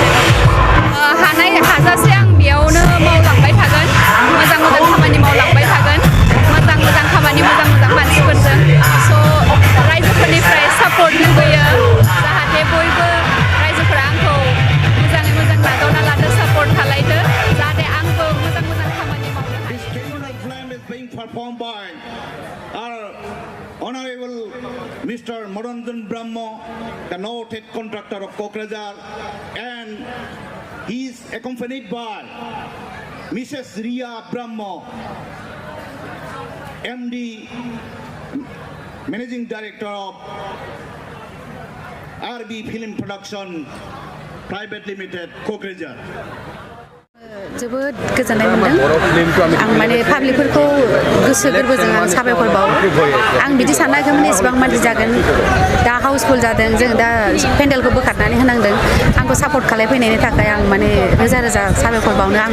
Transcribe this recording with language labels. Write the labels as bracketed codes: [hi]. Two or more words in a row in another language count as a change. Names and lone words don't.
[brx] हाजासे आं बेयावनो मावलांबाय थागोन मोजां खामानि मावलांबाय थागोन मोजां खामानि मोजां मानसिफोरजों स' रायजोफोरनिफ्राय सापर्ट लुबैयो जाहाथे बयबो रायजोफोरा आंखौ मोजाङै मोजां नाजावना लानो सापर्ट खालायदो जाहाथे आंबो मोजां खामानि मावनो हायो [en] Honorable Mr. Moranjan Brahmo, the noted contractor of Kokrajhar, and he is accompanied by Mrs. Riya Brahmo, MD, Managing Director of RB Film Production Private Limited, Kokrajhar. [brx] जोबोद गोजोननाय मोन्दों आं माने पाब्लिकफोरखौ गोसो गोरबोजों आं साबायखर बावो आं बिदि सानाखैमोन एसेबां मानसि जागोन दा हाउसफुल जादों जों दा पेन्डेलखौ बोखारनानै होनांदों आंखौ सापर्ट खालामफैनायनि थाखाय आं माने रोजा साबायखर बावनो आं